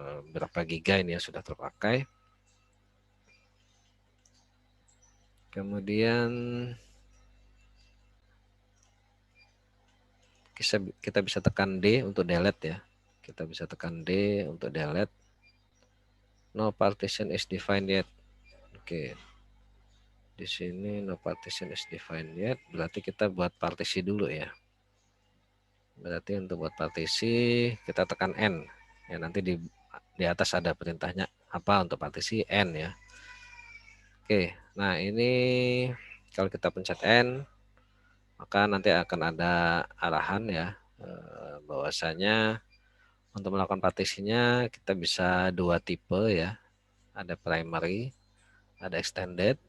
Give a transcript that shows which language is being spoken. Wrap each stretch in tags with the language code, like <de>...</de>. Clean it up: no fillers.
<id>Berapa giga ini ya sudah terpakai. Kemudian kita bisa tekan D untuk delete ya. Kita bisa tekan D untuk delete.</id> <en>No partition is defined yet.</en> <id>Oke. Di sini</id> <en>no partition is defined yet.</en> <id>Berarti kita buat partisi dulu ya. Berarti untuk buat partisi kita tekan N. Ya nanti di atas ada perintahnya apa untuk partisi N ya. Oke. Nah ini kalau kita pencet N maka nanti akan ada arahan ya bahwasanya untuk melakukan partisinya kita bisa dua tipe ya, ada primary, ada extended.</id>